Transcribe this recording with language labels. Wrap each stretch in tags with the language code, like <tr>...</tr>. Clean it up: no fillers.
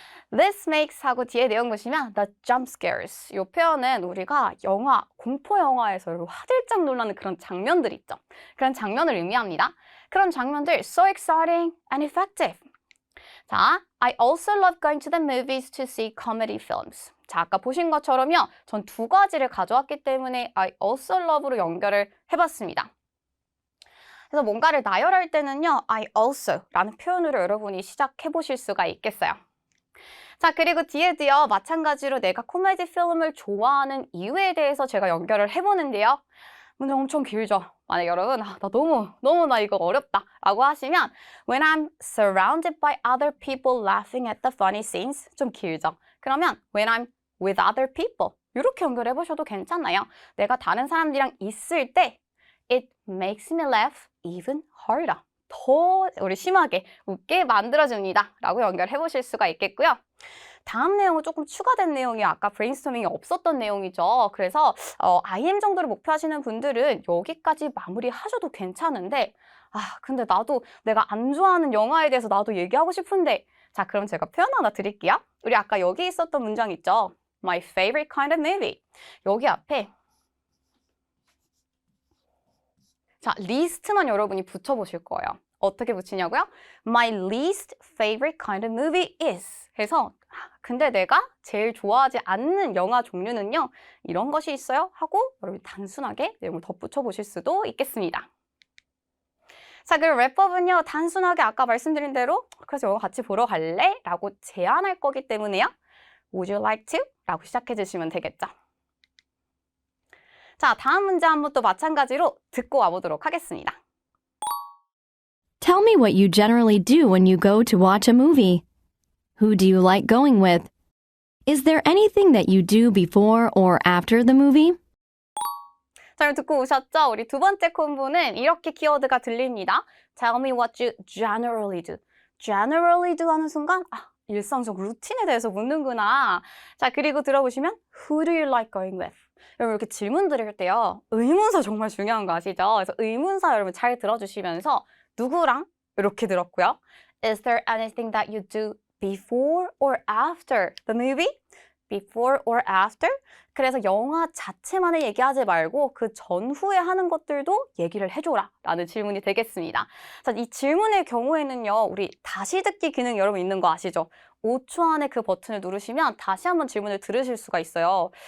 <en>This makes</en> <ko>하고 뒤에 내용 보시면</ko> <en>the jump scares.</en> <ko>이 표현은 우리가 영화, 공포 영화에서 화들짝 놀라는 그런 장면들 있죠. 그런 장면을 의미합니다. 그런 장면들</ko> <en>so exciting and effective. 자, I also love going to the movies to see comedy films.</en> <ko>자, 아까 보신 것처럼요. 전 두 가지를 가져왔기 때문에</ko> <en>I also love</en> <ko>로 연결을 해봤습니다. 그래서 뭔가를 나열할 때는요. I also 라는 표현으로 여러분이 시작해 보실 수가 있겠어요. 자, 그리고 뒤에도요, 마찬가지로 내가 코미디 필름을 좋아하는 이유에 대해서 제가 연결을 해보는데요. 문제 엄청 길죠? 만약 여러분, 나 너무 이거 어렵다 라고 하시면</ko> <en>When I'm surrounded by other people laughing at the funny scenes</en> <ko>좀 길죠? 그러면</ko> <en>When I'm with other people</en> <ko>이렇게 연결해 보셔도 괜찮아요. 내가 다른 사람들이랑 있을 때</ko> <en>It makes me laugh even harder.</en> <ko>더 우리 심하게 웃게 만들어줍니다 라고 연결해 보실 수가 있겠고요. 다음 내용은 조금 추가된 내용이 아까 브레인스토밍이 없었던 내용이죠. 그래서 IM 정도를 목표하시는 분들은 여기까지 마무리하셔도 괜찮은데 근데 나도 내가 안 좋아하는 영화에 대해서 나도 얘기하고 싶은데 자, 그럼 제가 표현 하나 드릴게요. 우리 아까 여기 있었던 문장 있죠.</ko> <en>My favorite kind of movie.</en> <ko>여기 앞에 자, 리스트만 여러분이 붙여보실 거예요. 어떻게 붙이냐고요?</ko> <en>My least favorite kind of movie is.</en> <ko>해서 근데 내가 제일 좋아하지 않는 영화 종류는요. 이런 것이 있어요. 하고 여러분 단순하게 내용을 덧붙여 보실 수도 있겠습니다. 자, 그리고 랩법은요. 단순하게 아까 말씀드린 대로 그래서 영화 같이 보러 갈래? 라고 제안할 거기 때문에요.</ko> <en>Would you like to?</en> <ko>라고 시작해 주시면 되겠죠. 자, 다음 문제 한번 또 마찬가지로 듣고 와보도록 하겠습니다.</ko> <en>Tell me what you generally do when you go to watch a movie. Who do you like going with? Is there anything that you do before or after the movie?</en> <ko>잘 듣고 오셨죠? 우리 두 번째 콤보는 이렇게 키워드가 들립니다.</ko> <en>Tell me what you generally do. Generally do</en> <ko>하는 순간 일상적 루틴에 대해서 묻는구나. 자, 그리고 들어보시면</ko> <en>Who do you like going with?</en> <ko>여러분 이렇게 질문 드릴 때요. 의문사 정말 중요한 거 아시죠? 그래서 의문사 여러분 잘 들어주시면서 누구랑 이렇게 들었고요.</ko> <en>Is there anything that you do before or after the movie? Before or after?</en> <ko>그래서 영화 자체만을 얘기하지 말고 그 전후에 하는 것들도 얘기를 해줘라 라는 질문이 되겠습니다. 자, 이 질문의 경우에는요. 우리 다시 듣기 기능 여러분 있는 거 아시죠? 5초 안에 그 버튼을 누르시면 다시 한번 질문을 들으실 수가 있어요.</ko>